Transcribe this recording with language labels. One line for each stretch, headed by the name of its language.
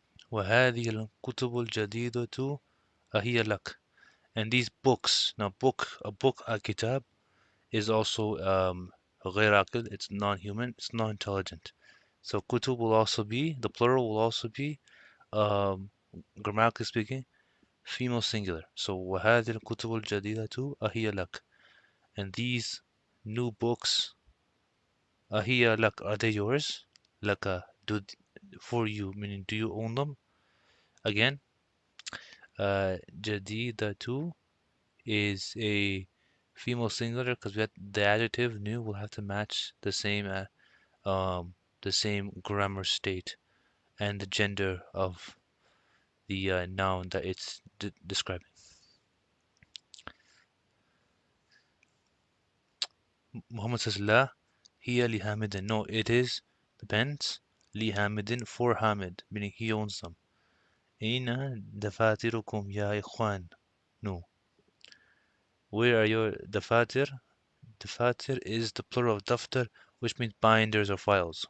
Arabic: وهذه الكتب الجديدة هي لك.
English: And these books, now a kitab, is also
Arabic: غير عاقل,
English: it's non-human, it's non-intelligent. So kutub will also be, the plural will also be, um, grammatically speaking, female singular.
Arabic: So وهذه الكتب الجديدة هي لك.
English: And these new books
Arabic: هي لك,
English: are they yours? لك, for you, meaning do you own them? Again, جديدة is a female singular because the adjective new will have to match um, the same grammar state and the gender of the noun that it's describing. Muhammad says
Arabic: لا هي لحامد.
English: No, it is, depends, لحامد, for Hamid, meaning he owns them.
Arabic: أين دفاتركم يا إخوان? No.
English: Where are your دفاتر? Dafatir is the plural of daftar, which means binders or files.